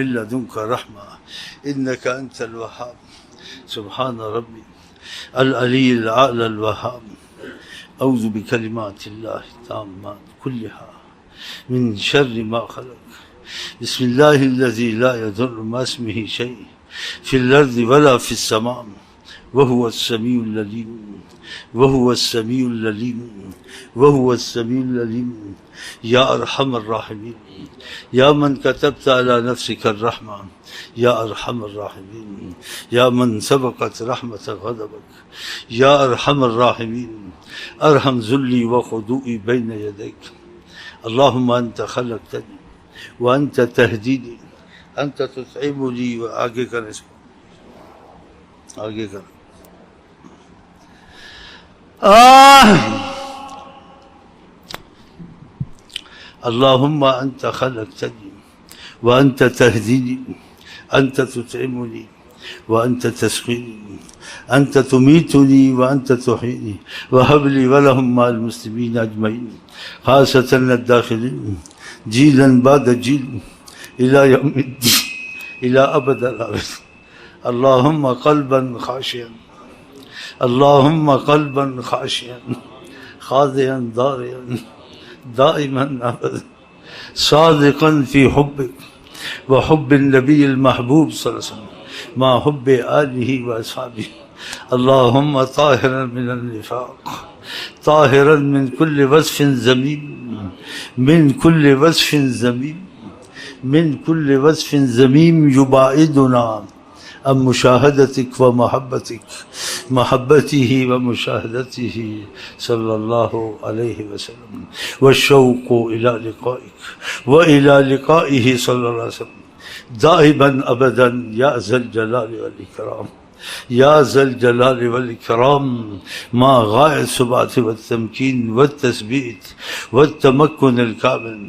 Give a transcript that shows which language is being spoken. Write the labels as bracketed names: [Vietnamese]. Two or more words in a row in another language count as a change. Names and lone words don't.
[Arabic] لدنك رحمة إنك أنت الوهاب سبحان ربي العلي الأعلى الوهاب أعوذ بكلمات الله التامات كلها من شر ما خلق بسم الله الذي لا يضر مع اسمه شيء في الأرض ولا في السماء وهو السميع العليم وهو السميع العليم وهو السميع العليم. يا أرحم الراحمين يا من كتبت على نفسك الرحمة يا أرحم الراحمين يا من سبقت رحمة غضبك يا أرحم الراحمين ارحم ذلي وخضوعي بين يديك اللهم أنت خلقتني وأنت تهديني أنت تطعمني. [Urdu] و آگے کر، اس کو آگے کر. [Arabic] اللهم أنت خلقتني وأنت تهديني أنت تطعمني وأنت تسقيني أنت تميتني وأنت تحييني وهب لي ولهم ما للمسلمين أجمعين خاصة الداخلين جيلا بعد جيل إلى يوم الدين إلى أبد الآبد. اللهم قلبا خاشعا اللهم قلبا خاشعا خاضعا ضارعا دائما أبد صادقا في حبك وحب النبي المحبوب صلى الله عليه وسلم مع حب آله وأصحابه. اللهم طاهرا من النفاق طاهرا من كل وصف ذميم من كل وصف ذميم من كل وصف ذميم يباعدنا عن مشاهدتك ومحبتك، محبته ومشاهدته صلى الله عليه وسلم، والشوق إلى لقائك وإلى لقائه صلى الله عليه وسلم دائما أبدا يا ذا الجلال والإكرام، يا ذا الجلال والإكرام، مع غاية الثبات والتمكين والتثبيت والتمكن الكامل.